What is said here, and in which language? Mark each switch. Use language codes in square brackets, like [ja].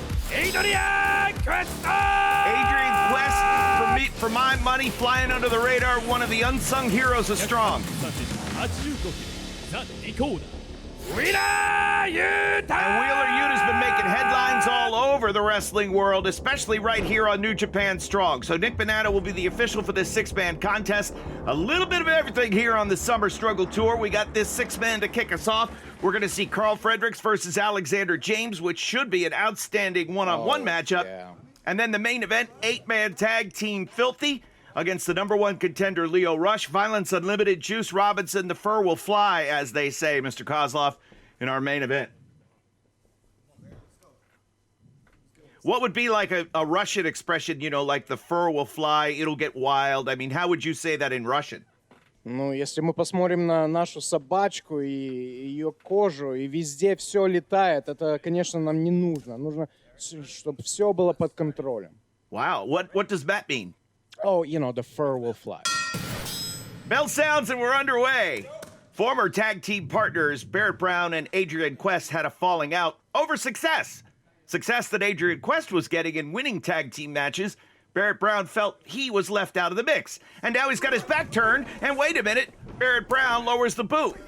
[en] エイドリアン・クエスト Adrian Quest, for my money, flying under the radar, one of the unsung heroes of Strong. 85kgザ・リコーダーウィナー・ユータ And Wheeler Yuta's been making headlines all over the wrestling world, especially right here on New Japan Strong. So Nick Bonanno will be the official for this six-man contest. A little bit of everything here on the Summer Struggle Tour. We got this six-man to kick us off. We're going to see Carl Fredericks versus Alexander James, which should be an outstanding one-on-one matchup. Yeah. And then the main event, eight-man tag team Filthy against the number one contender, Leo Rush. Violence Unlimited, Juice Robinson. The fur will fly, as they say, Mr. Kozlov, in our main event. What would be like a Russian expression, you know, like the fur will fly, it'll get wild? I mean, how would you say that in Russian? [ru] Ну, если мы посмотрим на нашу собачку и ее кожу, и везде все летает, это, конечно, нам не нужно. Нужно, чтобы все было под контролем. [en] Wow, what does that mean? Oh, you know, the fur will fly. Bell sounds and we're underway. Former tag team partners Barrett Brown and Adrian Quest had a falling out over success. Success that Adrian Quest was getting in winning tag team matches. Barrett Brown felt he was left out of the mix. And now he's got his back turned, and wait a minute, Barrett Brown lowers the boot.